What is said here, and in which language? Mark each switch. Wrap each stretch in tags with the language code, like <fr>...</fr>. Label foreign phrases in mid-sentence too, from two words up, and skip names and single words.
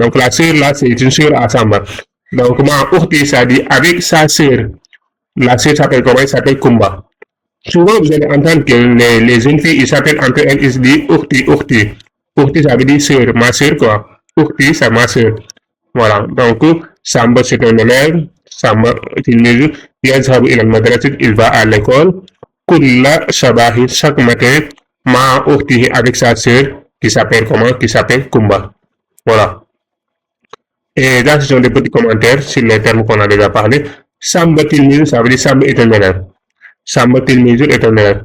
<fr>Donc, la sœur, là, c'est une sœur à Samba. Donc,</fr> <ar>مع أختي,</ar> <fr>ça dit avec sa sœur. La sœur s'appelle comment? Elle s'appelle Kumba. Souvent, vous allez entendre que les jeunes filles, ils s'appellent entre elles, ils se disent urti, urti. Urti, ça veut dire sœur. Ma sœur, quoi. Urti, c'est ma sœur. Voilà. Donc, Samba, c'est un élève.</fr> <ar>Samba، يذهب إلى المدرسة,</ar> <fr>il va à l'école.</fr> <ar>كل صباح,</ar> <fr>chaque matin,</fr> <ar>مع أخته,</ar> <fr>avec sa sœur, qui s'appelle comment? Qui s'appelle Kumba. Voilà. Et là, ce sont des petits commentaires sur les termes qu'on a déjà parlé. Samba tilmizu, ça veut dire Samba est un élève. Samba tilmizu est un élève.</fr>